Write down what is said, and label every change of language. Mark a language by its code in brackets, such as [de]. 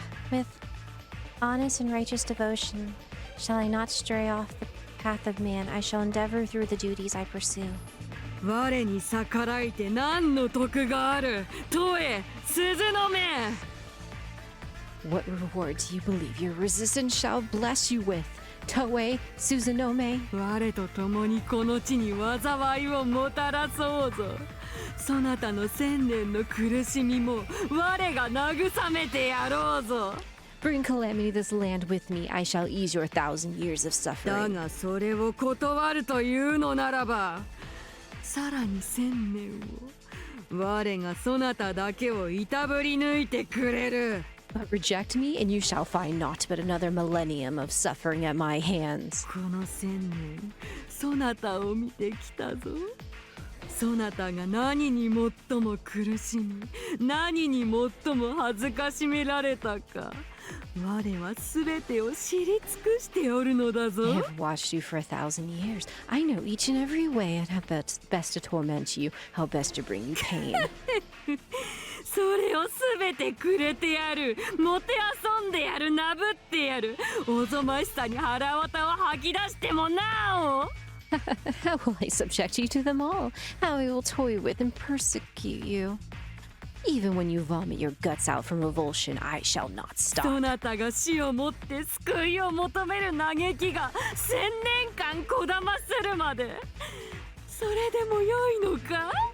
[en] With honest and righteous devotion, shall I not stray off the path of man. I shall endeavor through the duties I pursue. [ja] 我に逆らいて何の得がある。トエ、鈴の目。 [en] What reward do you believe your resistance shall bless you with? Toé, Suzanome? [ja] 我と共にこの地に災いをもたらそうぞ。そなたの千年の苦しみも我が慰めてやろうぞ。 [en] Bring calamity to this land with me. I shall ease your 1,000 years of [ja] だ [en] suffering. [ja] がそれを断るというのならばさらに千年を我がそなただけをいたぶり抜いてくれる。 [en] But reject me, and you shall find naught but another millennium of suffering at my hands. [ja] この千年そなたを見てきたぞ。そなたが何に最も苦しみ何に最も恥ずかしめられたか我は全てを知り尽くしておるのだ [en] I [ja] ぞ。 [en] have watched you for 1,000 years. I know each and every way and how best to torment you, how best to bring you pain. [ja] それを全てくれてやる。もてあそんでやる。なぶってやる。おぞましさに腹渡を吐き出してもなお。 [en] How will I subject you to them all? How I will toy with and persecute you. Even when you vomit your guts out from revulsion, I shall not [ja] そ [en] stop. [ja] なたが死をもって救いを求める嘆きが1000年間こだまするまでそれでも良いのか